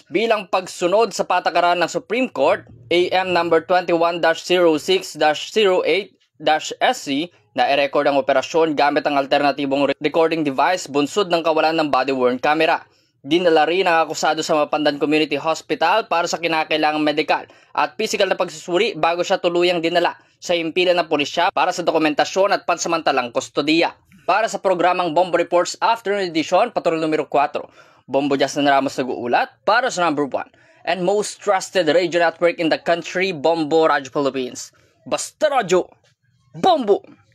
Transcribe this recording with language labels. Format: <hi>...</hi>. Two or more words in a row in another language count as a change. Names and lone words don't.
<tl>Bilang pagsunod sa patakaran ng</tl> <en>Supreme Court,</en> <tl>AM number 21-06-08-SC na i-record ang operasyon gamit ang alternatibong recording device bunsod ng kawalan ng body-worn camera. Dinala rin ang akusado sa</tl> <en>Mapandan Community Hospital</en> <tl>para sa kinakailangang medikal at physical na pagsusuri bago siya tuluyang dinala sa himpilan ng pulisya para sa dokumentasyon at pansamantalang kustodiya. Para sa programang</tl> <en>Bombo Reports Afternoon Edition,</en> <tl>Patrol numero 4, Bombo Justin Ramos nag-uulat para sa</tl> <en>number 1 and most trusted radio network in the country, Bombo Radio Philippines.</en> <tl>Basta Radyo, Bombo!</tl>